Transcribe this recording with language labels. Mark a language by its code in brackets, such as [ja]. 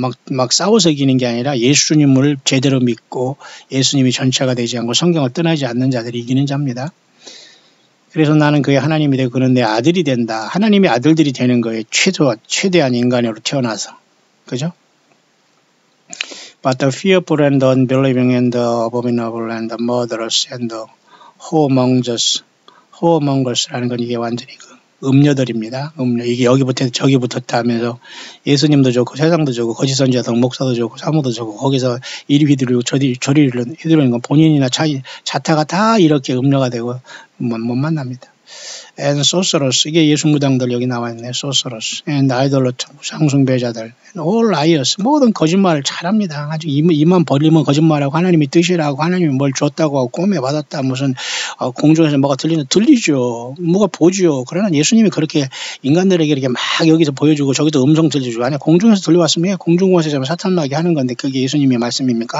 [ko] 막 싸워서 이기는 게 아니라 예수님을 제대로 믿고 예수님이 전체가 되지 않고 성경을 떠나지 않는 자들이 이기는 자입니다. 그래서 나는 그의 하나님이 되고 그는 내 아들이 된다. 하나님의 아들들이 되는 거예요. 최대한 인간으로 태어나서. 그죠? [en] But the fearful and the unbelieving and the abominable and the murderers and the whoremongers [ko] 라는 건 이게 완전히 음녀들입니다. 음녀. 이게 여기부터 저기 붙었다 하면서 예수님도 좋고 세상도 좋고 거짓 선지자도 목사도 좋고 사모도 좋고 거기서 이리 휘두르고 저리 휘두르는 건 본인이나 자타가 다 이렇게 음녀가 되고 못 만납니다. [en] And sorcerers, [ko] 이게 예수 무당들 여기 나와 있네. [en] sorcerers and idolater, [ko] 상숭배자들, [en] and all liars, [ko] 모든 거짓말을 잘합니다. 아주 입만 벌리면 거짓말하고 하나님이 뜻이라고 하나님이 뭘 줬다고 하고 꿈에 받았다 무슨 공중에서 뭐가 들리죠. 뭐가 보죠. 그러나 예수님이 그렇게 인간들에게 이렇게 막 여기서 보여주고 저기서 음성 들려주고 아니 공중에서 들려왔으면 공중공에서 사탄 나게 하는 건데 그게 예수님의 말씀입니까?